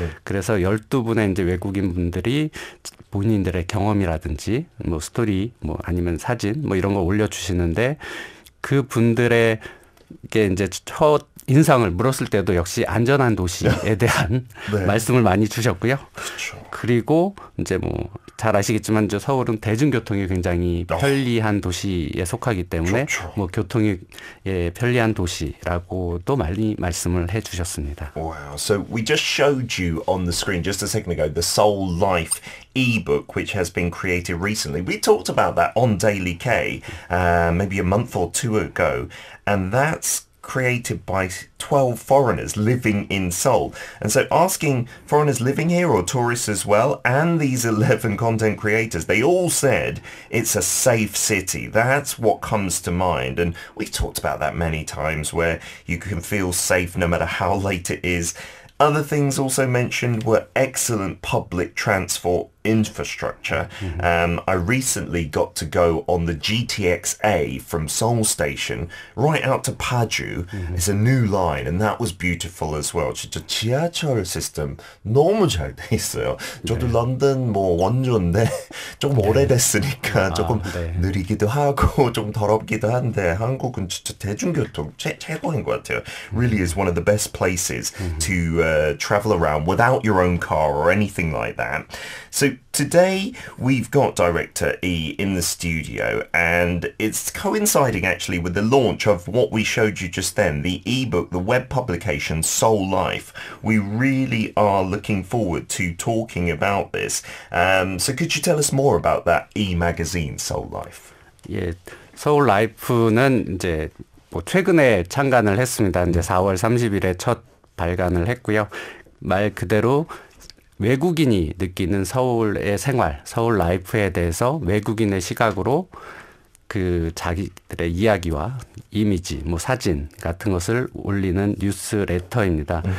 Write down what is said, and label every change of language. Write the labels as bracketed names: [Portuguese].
[Korean] 그래서 12분의 이제 외국인 분들이 본인들의 경험이라든지 뭐 스토리 뭐 아니면 사진 뭐 이런 거 올려주시는데 그 분들의 이게 이제 첫 인상을 물었을 때도 역시 안전한 도시에 대한 네. 말씀을 많이 주셨고요. 그렇죠. 그리고 이제 뭐 잘 아시겠지만 이제 서울은 대중교통이 굉장히 편리한 도시에 속하기 때문에 좋죠. 뭐 교통이 편리한 도시라고도 많이 말씀을 해주셨습니다. [English] Wow. So we just showed you on the screen just a second ago the Soul Life ebook which has been created recently. We talked about that on Daily K maybe a month or two ago, and that's created by 12 foreigners living in Seoul. And so asking foreigners living here or tourists as well, and these 11 content creators, they all said it's a safe city. That's what comes to mind. And we've talked about that many times, where you can feel safe no matter how late it is. Other things also mentioned were excellent public transport infrastructure. I recently got to go on the GTX-A from Seoul Station right out to Paju. It's a new line and that was beautiful as well. [Korean] 진짜 지하철 시스템 너무 잘 돼 있어요. 저도 런던 뭐 원조인데 조금 오래됐으니까 조금 느리기도 하고 좀 더럽기도 한데 한국은 진짜 대중교통 최고인 것 같아요. [English] Really is one of the best places to travel around without your own car or anything like that. So today we've got Director E in the studio and it's coinciding actually with the launch of what we showed you just then, the ebook, the web publication Soul Life. We really are looking forward to talking about this. So could you tell us more about that e-magazine Soul Life? [Korean] 예, 서울 라이프는 이제 뭐 최근에 창간을 했습니다. 이제 4월 30일에 첫 발간을 했고요. 말 그대로 외국인이 느끼는 서울의 생활, 서울 라이프에 대해서 외국인의 시각으로 그 자기들의 이야기와 이미지, 뭐 사진 같은 것을 올리는 뉴스레터입니다.